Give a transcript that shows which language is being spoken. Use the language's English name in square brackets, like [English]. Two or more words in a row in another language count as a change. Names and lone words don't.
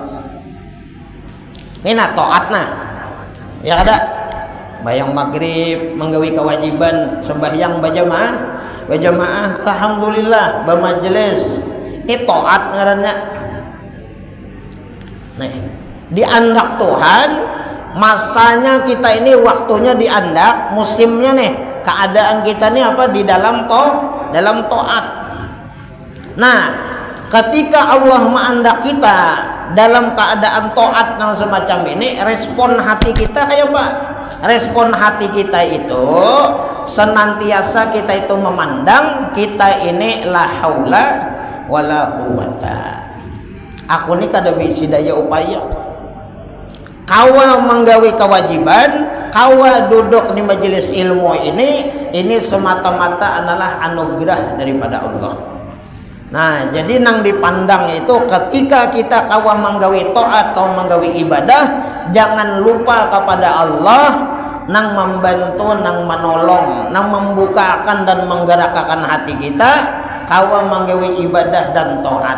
[Banjar] Ini nah taat nah, ya ada bayang maghrib menggawi kewajiban sembahyang berjamaah, alhamdulillah bermajelis, ini taat ngarannya. Nih diandak Tuhan, masanya kita ini waktunya diandak, musimnya nih, keadaan kita nih apa di dalam taat. [Indonesian] Nah, ketika Allah mengandak kita dalam keadaan taat yang semacam ini, respon hati kita kayak apa? Respon hati kita itu senantiasa kita itu memandang kita ini [Arabic] la haula wala quwata. [Banjar] Aku ini kada bisi daya upaya. Kawa menggawi kewajiban, kawa duduk di majelis ilmu ini semata-mata adalah anugerah daripada Allah. Nah, jadi nang dipandang itu ketika kita kawa menggawi taat, kawa menggawi ibadah, jangan lupa kepada Allah nang membantu, nang menolong, nang membukakan dan menggerakkan hati kita kawa menggawi ibadah dan taat.